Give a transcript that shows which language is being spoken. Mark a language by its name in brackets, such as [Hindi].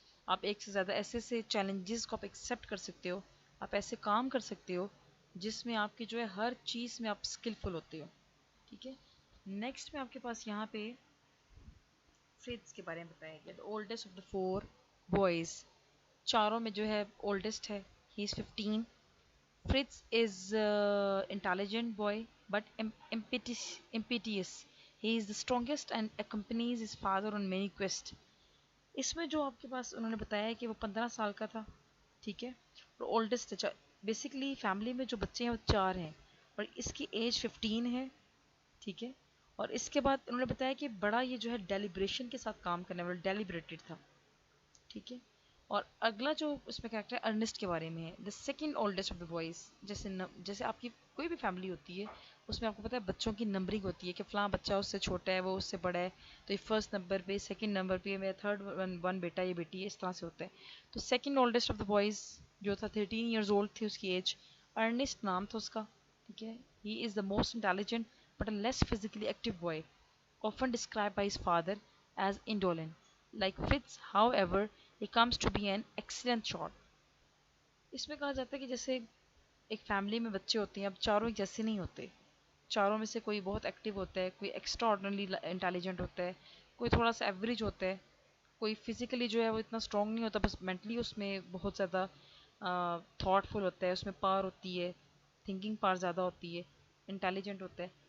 [Hindi] आप एक से ज़्यादा ऐसे ऐसे चैलेंजेस को आप एक्सेप्ट कर सकते हो, आप ऐसे काम कर सकते हो जिसमें आपकी जो है हर चीज़ में आप स्किलफुल होते हो, ठीक है। नेक्स्ट में आपके पास यहाँ पे फ्रिट्ज के बारे में बताया गया, [English] the oldest of the four boys, [Hindi] चारों में जो है ओल्डेस्ट है, he is 15। [English] Fritz is intelligent boy but impetuous. He is the strongest and accompanies his father on many quests. [Hindi] इसमें जो आपके पास उन्होंने बताया है कि वो 15 साल का था, ठीक है, और ओल्डेस्ट है। बेसिकली फैमिली में जो बच्चे हैं वो 4 हैं और इसकी एज 15 है, ठीक है। और इसके बाद उन्होंने बताया कि बड़ा ये जो है डेलिब्रेशन के साथ काम करने वाला, डेलिब्रेटेड था, ठीक है। और अगला जो उसमें कैरेक्टर है अर्नेस्ट के बारे में है, [English] The second oldest of the boys. [Hindi] जैसे आपकी कोई भी फैमिली होती है उसमें आपको पता है बच्चों की नंबरिंग होती है कि फ़लाँ बच्चा उससे छोटा है, वो उससे बड़ा है, तो ये फर्स्ट नंबर पे, सेकंड नंबर पे, मेरा थर्ड वन बेटा, ये बेटी है, इस तरह से होता है। तो [English] second oldest of the boys [Hindi] जो था 13 ईयर्स ओल्ड थी उसकी एज, अर्नेस्ट नाम था उसका, ठीक है। [English] He is the most intelligent but a less physically active boy, often described by his father as indolent. Like Fritz, however, he comes to be an excellent shot. [Hindi] इसमें कहा जाता है कि जैसे एक फैमिली में बच्चे होते हैं, अब चारों एक जैसे नहीं होते, चारों में से कोई बहुत एक्टिव होता है, कोई एक्स्ट्रा ऑर्डिनरी इंटेलिजेंट होता है, कोई थोड़ा सा एवरेज होता है, कोई फिजिकली जो है वो इतना स्ट्रॉन्ग नहीं होता, बस मेंटली उसमें बहुत ज़्यादा थॉटफुल होता है, उसमें पावर होती है, थिंकिंग पावर ज़्यादा होती है, इंटेलिजेंट होता है।